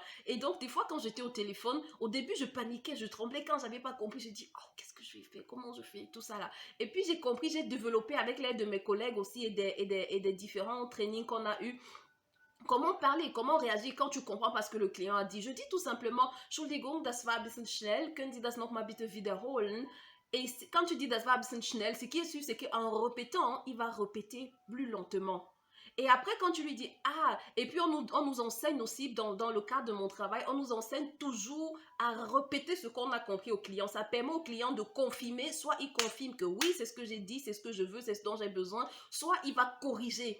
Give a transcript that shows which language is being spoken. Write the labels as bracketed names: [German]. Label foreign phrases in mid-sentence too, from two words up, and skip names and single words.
[French] Et donc, des fois, quand j'étais au téléphone, au début, je paniquais, je tremblais. Quand je n'avais pas compris, je dis, oh, qu'est-ce que je vais faire? Comment je fais? Tout ça là. Et puis, j'ai compris, j'ai développé avec l'aide de mes collègues aussi et des différents trainings qu'on a eu. Comment parler, comment réagir quand tu comprends parce que le client a dit. Je dis tout simplement, [German] Entschuldigung, das war ein bisschen schnell, können Sie das nochmal bitte wiederholen? [French] Et quand tu dis [German] das war ein bisschen schnell, [French] ce qui est sûr, c'est qu'en répétant, il va répéter plus lentement. Et après, quand tu lui dis, ah, et puis on nous enseigne aussi, dans le cadre de mon travail, on nous enseigne toujours à répéter ce qu'on a compris au client. Ça permet au client de confirmer, soit il confirme que oui, c'est ce que j'ai dit, c'est ce que je veux, c'est ce dont j'ai besoin, soit il va corriger.